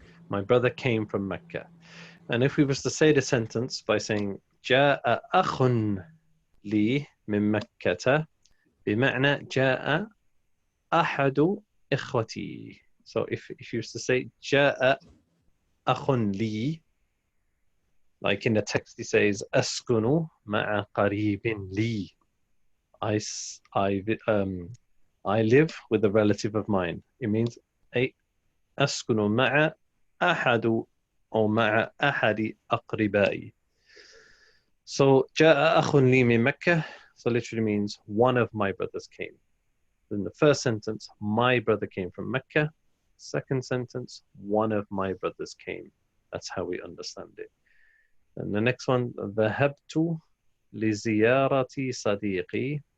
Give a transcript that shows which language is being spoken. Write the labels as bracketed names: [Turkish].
[English] My brother came from Mecca. And if we was to say the sentence by saying [Arabic] جاء أخ لي من مكة, بمعنى جاء أحد إخوتي. [English] So if you used to say [Arabic] جاء أخ لي, [English] like in the text he says [Arabic] أسكن مع قريب لي. [English] I live with a relative of mine. It means [Arabic] أسكن مع أحد أو مع أحد أقربائي. [English] So [Arabic] جاء أخ لي من مكة, [English] so literally means one of my brothers came. In the first sentence, my brother came from Mecca. Second sentence, one of my brothers came. That's how we understand it. And the next one, [Arabic] ذهبت لزيارة صديقي.